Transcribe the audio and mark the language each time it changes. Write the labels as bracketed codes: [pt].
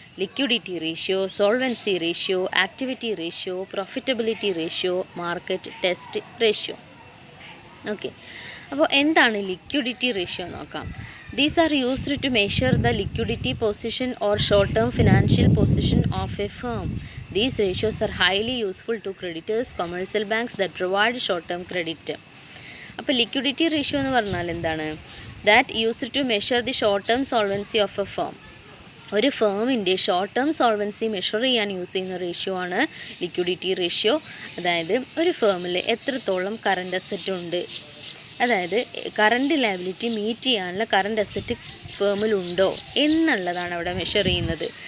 [ml] Liquidity ratio, solvency ratio, activity ratio, profitability ratio, market test ratio. Okay, അപ്പോൾ എന്താണ് liquidity ratio നോക്കാം. [en] These are used to measure the liquidity position or short term financial position of a firm. These ratios are highly useful to creditors, commercial banks that provide short-term credit. [ml] അപ്പോൾ liquidity ratio എന്ന് പറഞ്ഞാൽ എന്താണ്? [en] That used to measure the short term solvency of a firm. [ml] ഒരു ഫേമിൻ്റെ short term solvency measure ചെയ്യാൻ use ചെയ്യുന്ന ratio ആണ് liquidity ratio. അതായത് ഒരു ഫേമിൽ എത്രത്തോളം കറണ്ട് അസറ്റ് ഉണ്ട്, അതായത് കറണ്ട് ലയബിലിറ്റി മീറ്റ് ചെയ്യാനുള്ള കറണ്ട് അസറ്റ് ഫേമിലുണ്ടോ എന്നുള്ളതാണ് അവിടെ മെഷർ ചെയ്യുന്നത്.